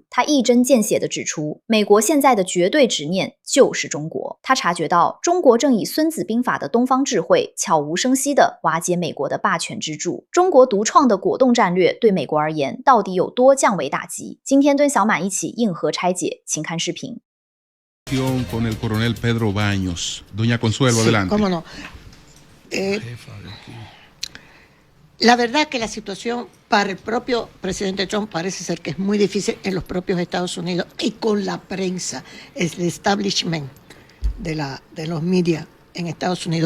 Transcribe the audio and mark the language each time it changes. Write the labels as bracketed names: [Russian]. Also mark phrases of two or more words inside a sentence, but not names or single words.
[Chinese] 他一针见血地指出，美国现在的绝对执念就是中国。他察觉到，中国正以《孙子兵法》的东方智慧，悄无声息地瓦解美国的霸权支柱。中国独创的果冻战略对美国而言，到底有多降维打击？今天跟小满一起硬核拆解，请看视频。 [Spanish] Con el coronel Pedro Baños. Doña Consuelo, sí, adelante. Cómo no. La verdad que la situación para el propio presidente Trump parece ser que es muy difícil en los propios Estados Unidos y con la prensa, el establishment de los media en Estados Unidos.